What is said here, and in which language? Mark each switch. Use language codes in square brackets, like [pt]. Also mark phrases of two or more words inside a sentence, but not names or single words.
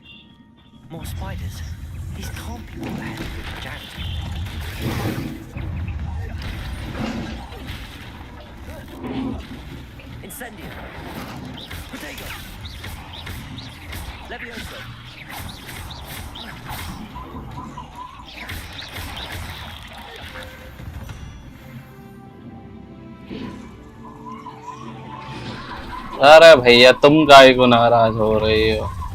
[en] More spiders. These can't be all ahead of Richard Jackdaw. Incendio. Protego. Levioso. [hi] अरे भैया तुम काहे को नाराज हो रही हो?